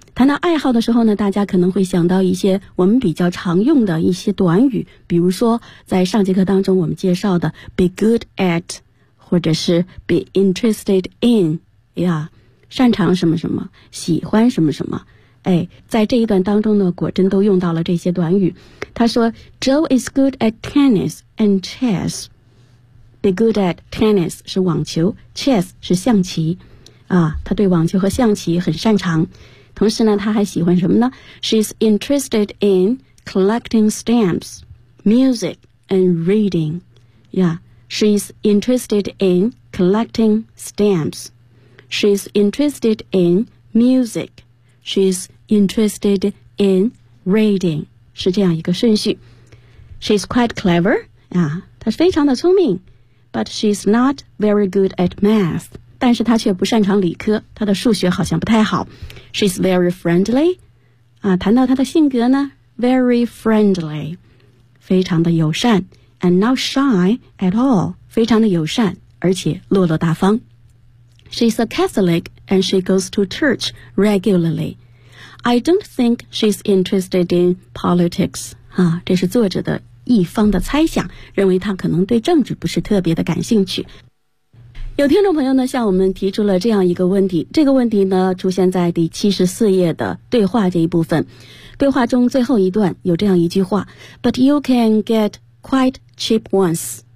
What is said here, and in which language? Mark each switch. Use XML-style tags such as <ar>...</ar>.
<zh>谈到爱好的时候呢，大家可能会想到一些我们比较常用的一些短语，比如说在上节课当中我们介绍的</zh> <en>be good at，</en> <zh>或者是</zh> <en>be interested in，</en> <zh>呀，擅长什么什么，喜欢什么什么。哎，在这一段当中呢，果真都用到了这些短语。他说</zh> <en>Joe is good at tennis and chess. Be good at tennis</en> <zh>是网球， chess 是象棋。啊，他对网球和象棋很擅长。同时呢，他还喜欢什么呢？</zh> <en>She's interested in collecting stamps, music, and reading. Yeah, she's interested in collecting stamps. She's interested in music. She's interested in reading.</en> <zh>是这样一个顺序。</zh> <en>She's quite clever.</en> <zh>啊，她非常的聪明。</zh> <en>But she's not very good at math.</en> <zh>但是他却不擅长理科，他的数学好像不太好。</zh> <en>She's very friendly.</en> <zh>啊，谈到他的性格呢 ，</zh> <en>very friendly，</en> <zh>非常的友善 ，</zh> <en>and not shy at all，</en> <zh>非常的友善，而且落落大方。</zh> <en>She's a Catholic and she goes to church regularly. I don't think she's interested in politics.</en> <zh>啊，这是作者的一方的猜想，认为他可能对政治不是特别的感兴趣。有听众朋友呢向我们提出了这样一个问题，这个问题呢出现在第74页的对话这一部分。对话中最后一段有这样一句话，</zh> <en>But you can get quite cheap ones.</en>